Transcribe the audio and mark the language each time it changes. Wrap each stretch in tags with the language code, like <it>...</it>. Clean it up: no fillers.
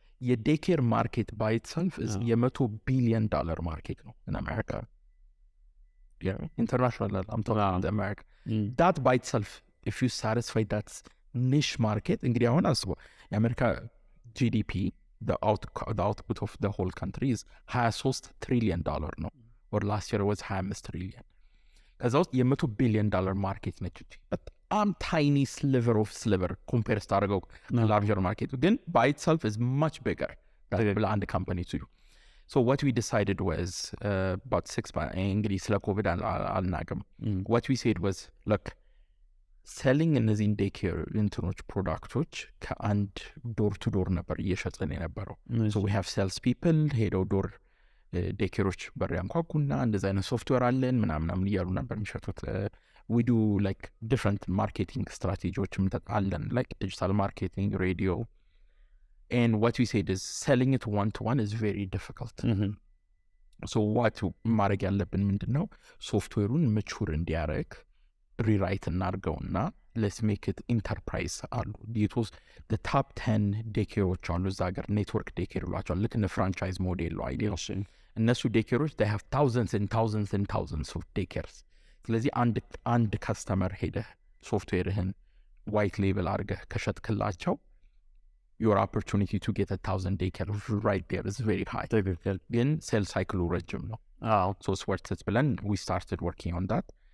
<am>የዴኬር ማርኬት ባይ ኢትሰልፍ $100 ቢሊዮን ማርኬት ነው</am> <en>in America. International, I'm talking about America. That by itself, if you satisfy that niche market,</en> <am>እንግዲህ አሁን አስበው የአሜሪካ</am> <en>GDP, the output of the whole country is $23 trillion ነው, or last year was 25 trillion.</en> <am>ከዛ ውስጥ $100 ቢሊዮን ማርኬት ነች። በጣም</am> <en>tiny sliver of sliver</en> <am>compare ስታደርገው</am> <en>larger market,</en> <am>ግን</am> <en>by itself is much bigger than</en> <am>አንድ company</am> <en>to do. So what we decided was about 6 months,</en> <am>እንግዲህ ስለ ኮቪድ አልናቅም.</am> <en>What we said was, look, selling</en> <am>እነዚህን ዴኬር እንትኖች ፕሮዳክቶች ከአንድ ዶር ቱ ዶር ነበር እየሸጥን የነበረው.</am> <en>So we have sales people</en> <am>ሄደው ዶር ዴኬሮች በር ያንኳኩና እንደዚህ አይነት ሶፍትዌር አለን ምናምን እያሉ ነበር የሚሸጡት.</am> <en>We do like different marketing strategiዎችም አለን, like digital marketing, radio. And what we said is selling it one-to-one is very difficult.</en> <am>So what ማድረግ ያለብን ምንድን ነው? ሶፍትዌሩን ምቹር እንዲያደርግ ሪራይት እናድርገውና</am> <en>let's make it enterprise</en> <am>አሉ.</am> <en>it was the top 10</en> <am>ዴኬሮች አሉ እዛ ሀገር, ኔትወርክ ዴኬር ይሏቸዋል. ልክ እንደ ፍራንቻይዝ ሞዴል ነው አይዲያው. እነሱ ዴኬሮች</am> <en>they have thousands and thousands and thousands of ዴኬርስ.</en> <am>ስለዚህ አንድ ከስተመር ሄደህ ሶፍትዌርህን ዋይት ሌብል አድርገህ ከሸጥክላቸው</am> <en>your opportunity to get 1,000 daycare right there is very high.</en> <am>ግን ሴል ሳይክሉ ረጅም ነው. So ስወርትት ብለን</am> <en>we started working on that.</en>